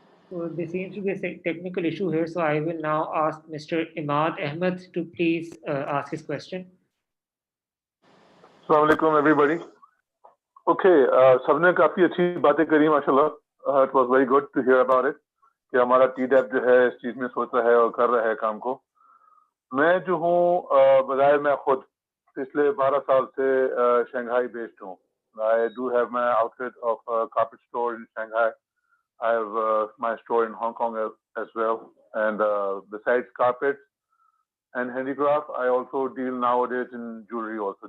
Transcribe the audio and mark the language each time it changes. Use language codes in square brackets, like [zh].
[en] So there seems to be a technical issue here. So I will now ask Mr. Imad Ahmed to please ask his question. [ur] السلام علیکم everybody. Okay, سب نے کافی اچھی باتیں کری ماشاءاللہ. It was very good to hear about it کہ ہمارا TDAP جو ہے اس چیز میں سوچ رہا ہے اور کر رہا ہے کام کو. میں جو ہوں بظاہر میں خود پچھلے 12 سال سے شنگھائی بیسڈ ہوں. [en] I do have my outfit of carpet store in Shanghai. I have my store in Hong Kong as well. And besides carpets and handicraft, I also deal nowadays in jewelry also.